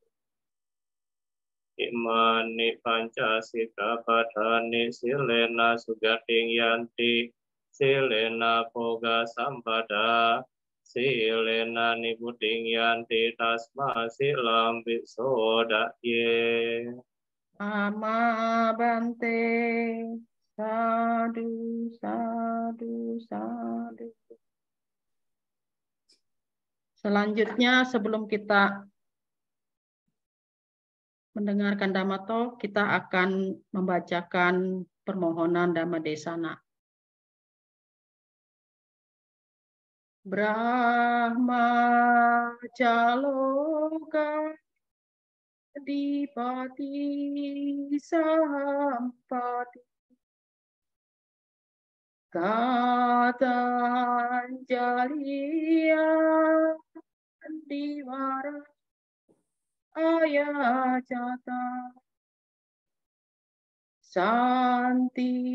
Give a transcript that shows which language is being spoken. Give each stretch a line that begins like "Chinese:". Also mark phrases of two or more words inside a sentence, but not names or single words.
Pali: Imani panca sikkhapadani silena sugating yanti silena poga sampada silena nibuting yanti tasma silam bisoda ye. Amabante sadu sadu sadu.
Indonesian: Selanjutnya sebelum kita mendengarkan Dhamma Talk, kita akan membacakan permohonan Dhamma Desana.
Pali: Brahma Caloka Dipati Sampati Katanjaliya Diwara Ayacata Santi